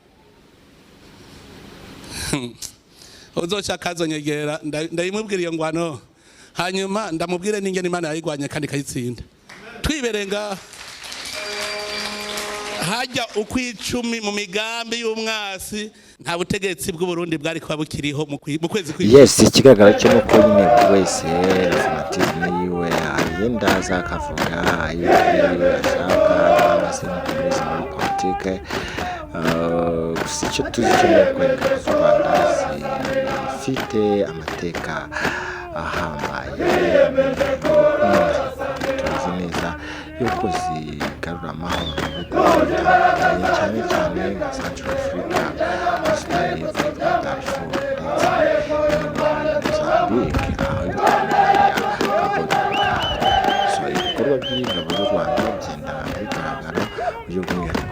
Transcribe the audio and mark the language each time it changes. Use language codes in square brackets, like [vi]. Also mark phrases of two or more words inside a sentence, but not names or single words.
[rn] Uzoca kazonyegera ndayimubwira iyo ngwano hanyuma ndamubwire n'ingene Imana yayigwanye kandi kayitsinda. Twiberenga hajya ukwicumi mu migambi y'umwasi nta butegetsi bw'u Burundi bwari kuba bukiriho mu kwezi kw'icumi. Yes, ikigaragara cyo nuko nyine wese fanatisme yiwe agenda azakavuga yiwe ashaka abasenateri muri politike. Gusa icyo tuzi cyo nuko ingabo z'u Rwanda zifite amateka ahambaye tuzi neza yuko zigarura amahoro cyane cyane nka Centrafrica, ibikorwa by'ingabo z'u Rwanda bigenda bigaragara uburyo bw'umwihariko.